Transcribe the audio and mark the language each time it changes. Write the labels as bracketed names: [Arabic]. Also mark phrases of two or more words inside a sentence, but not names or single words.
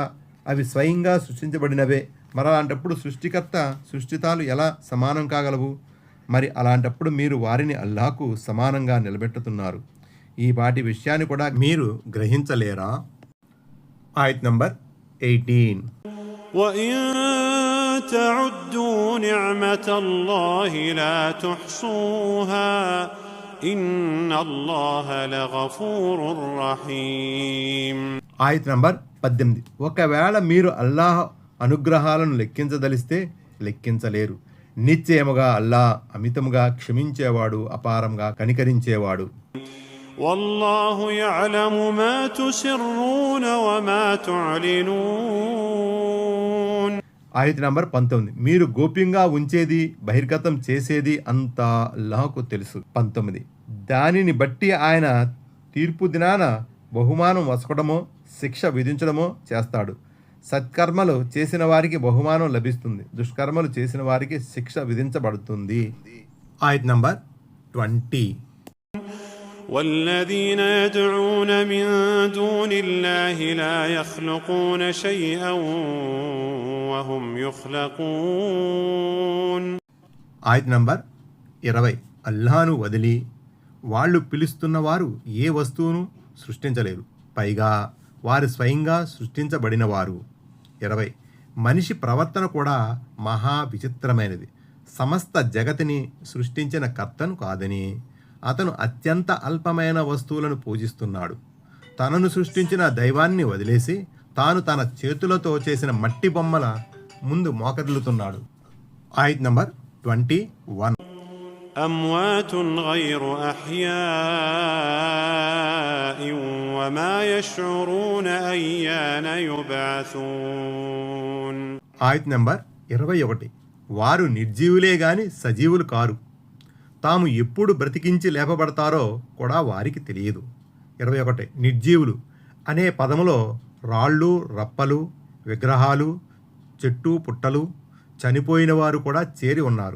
[Telugu] అవి స్వయంగా సృష్టించబడినవే. మరి అలాంటప్పుడు సృష్టికర్త, సృష్టితాలు ఎలా సమానం కాగలవు? మరి అలాంటప్పుడు మీరు వారిని అల్లాహకు సమానంగా నిలబెట్టుతున్నారు. ఈ వాటి విషయాన్ని కూడా మీరు గ్రహించలేరా? ఆయత్ నంబర్ 18. [Arabic] وإن تعدوا نعمة الله لا تحصوها إن الله لغفور رحيم. [Telugu] ఆయత్ నంబర్ 18. ఒకవేళ మీరు అల్లాహ్ అనుగ్రహాలను లెక్కించదలిస్తే లెక్కించలేరు. నిశ్చయముగా అల్లాహ్ అమితముగా క్షమించేవాడు, అపారంగా కనికరించేవాడు. [Arabic] والله يعلم ما تسرون وما تعلنون. [Telugu] ఆయత్ నంబర్ 19. మీరు గోప్యంగా ఉంచేది, బహిర్గతం చేసేది అంతా అల్లాహ్కు తెలుసు. 19. దానిని బట్టి ఆయన తీర్పు దినాన బహుమానం వసకడమో శిక్ష విధించడమో చేస్తాడు. సత్కర్మలు చేసిన వారికి బహుమానం లభిస్తుంది, దుష్కర్మలు చేసిన వారికి శిక్ష విధించబడుతుంది. ఆయత్ నంబర్ 20. [Arabic] والذين يدعون من دون الله لا يخلقون شيئا وهم يخلقون. [Telugu] ఆయత్ నంబర్ 20. అల్లాహ్ను వదిలి వాళ్ళు పిలుస్తున్న వారు ఏ వస్తువును సృష్టించలేరు, పైగా వారు స్వయంగా సృష్టించబడినవారు. 20. మనిషి ప్రవర్తన కూడా మహా విచిత్రమైనది. సమస్త జగతిని సృష్టించిన కర్తను కాదని, అతను అత్యంత అల్పమైన వస్తువులను పూజిస్తున్నాడు. తనను సృష్టించిన దైవాన్ని వదిలేసి తాను తన చేతులతో చేసిన మట్టి బొమ్మల ముందు మోకరిల్లుతున్నాడు. ఆయత్ నంబర్ 21. [Arabic] أموات غير أحياء وما يشعرون أيان يبعثون. [Telugu] ఆయత్ నంబర్ 21. వారు నిర్జీవులే గాని సజీవులు కారు. తాము ఎప్పుడు బ్రతికించి లేపబడతారో కూడా వారికి తెలియదు. 21. నిర్జీవులు అనే పదములో రాళ్ళు, రప్పలు, విగ్రహాలు, చెట్టు పుట్టలు, చనిపోయిన వారు కూడా చేరి ఉన్నారు.